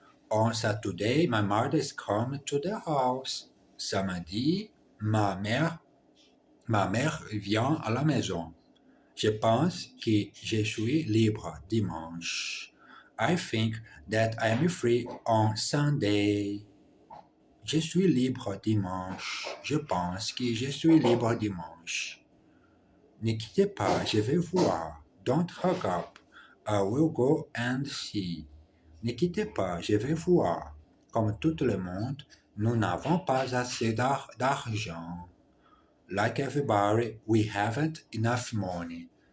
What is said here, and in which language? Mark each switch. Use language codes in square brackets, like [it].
[en] On Saturday, my mother is coming to the house. [fr] Samedi, ma mère vient à la maison. Je pense que je suis libre dimanche. [en] I think that I am free on Sunday. [fr] Je suis libre dimanche. Je pense que je suis libre dimanche. Ne quittez pas, je vais voir. [en] Don't hug up. I will go and see. [fr] Ne quittez pas, je vais voir. Comme tout le monde, nous n'avons pas assez d'argent. [en] Like everybody, we haven't enough money.